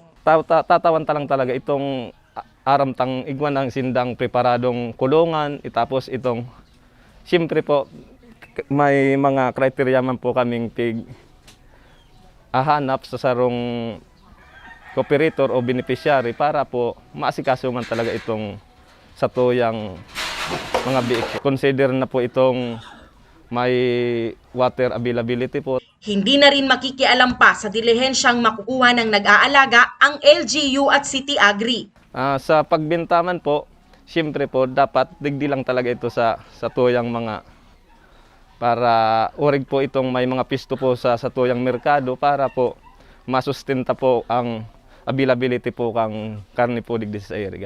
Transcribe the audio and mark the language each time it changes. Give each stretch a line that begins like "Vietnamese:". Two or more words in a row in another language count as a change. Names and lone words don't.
Bikol: Tatawan lang talaga itong aramtang igwan ng sindang preparadong kulungan, itapos itong siyempre po may mga criteria man po kaming ahanap sa sarong cooperator o beneficiary para po maasikaso man talaga itong sa tuyang mga biik. Consider na po itong may
English: water availability
Bikol: po.
Filipino: Hindi na rin makikialam pa sa dilihensyang makukuha ng nag-aalaga ang LGU at City Agri.
Bikol: Sa pagbintaman po, siyempre po dapat digdi lang talaga ito sa tuyang mga para urig po itong may mga pisto po sa tuyang merkado para po masustenta po ang availability po kang karne po digdi sa Iriga.